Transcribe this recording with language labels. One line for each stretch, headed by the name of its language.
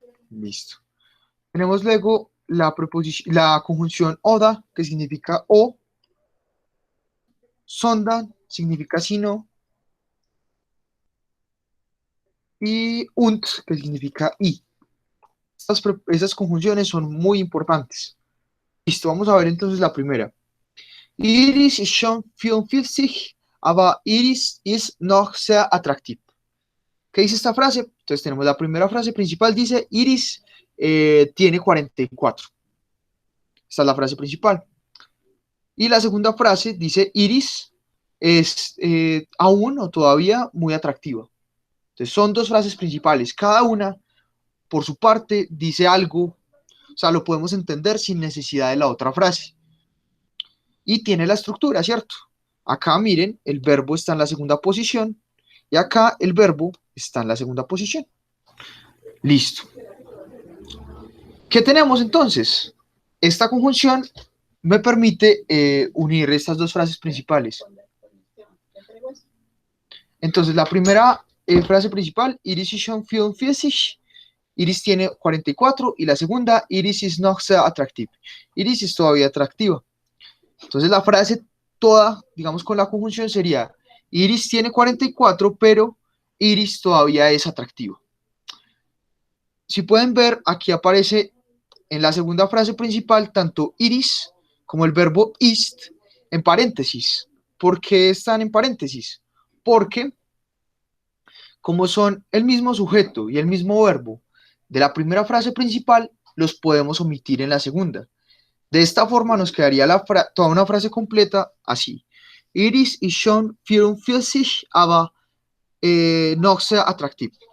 Spanish: Listo. Tenemos luego la conjunción oda, que significa o. Sonda significa sino. Y und, que significa y. Esas conjunciones son muy importantes. Listo, vamos a ver entonces la primera.
German: Iris ist schon 54, aber Iris ist noch sehr attraktiv.
Spanish: ¿Qué dice esta frase? Entonces tenemos la primera frase principal, dice Iris tiene 44. Esta es la frase principal. Y la segunda frase dice Iris es aún o todavía muy atractiva. Entonces son dos frases principales. Cada una, por su parte, dice algo. O sea, lo podemos entender sin necesidad de la otra frase. Y tiene la estructura, ¿cierto? Acá miren, el verbo está en la segunda posición y acá el verbo está en la segunda posición. Listo. ¿Qué tenemos entonces? Esta conjunción me permite unir estas dos frases principales. Entonces, la primera frase principal,
German: Iris ist schon 44,
Spanish: Iris tiene 44, y la segunda,
German: Iris ist noch sehr attraktiv.
Spanish: Iris es todavía atractiva. Entonces, la frase toda, digamos con la conjunción sería, Iris tiene 44, pero Iris todavía es atractiva. Si pueden ver, aquí aparece en la segunda frase principal tanto Iris como el verbo ist en paréntesis. ¿Por qué están en paréntesis? Porque como son el mismo sujeto y el mismo verbo de la primera frase principal, los podemos omitir en la segunda. De esta forma nos quedaría toda una frase completa así.
German: Iris ist schon 44, aber noch sehr attraktiv.